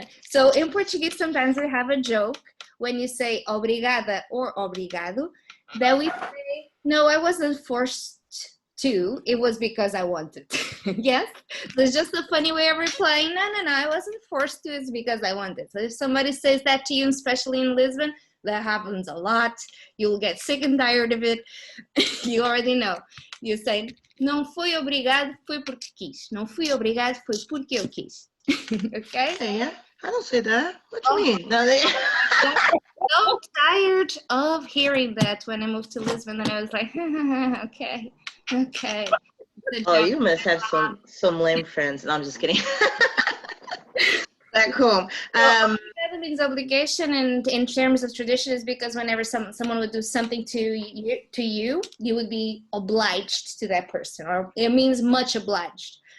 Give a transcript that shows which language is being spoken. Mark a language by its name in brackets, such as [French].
[English] So in Portuguese, sometimes we have a joke when you say obrigada or obrigado, that we say, no, I wasn't forced to, it was because I wanted to. Yes? So it's just a funny way of replying, no, I wasn't forced to, it's because I wanted. So if somebody says that to you, especially in Lisbon, that happens a lot. You'll get sick and tired of it. You already know. You say, [Portuguese] não fui obrigado, foi porque quis. Não fui obrigado, foi porque eu quis. [English] Okay? Yeah, I don't say that. What do you mean? No, So tired of hearing that when I moved to Lisbon, and I was like, okay. Oh, you must have some lame friends. No, I'm just kidding. Back home. That means obligation, and in terms of tradition, is because whenever someone would do something to you, you would be obliged to that person, or it means much obliged.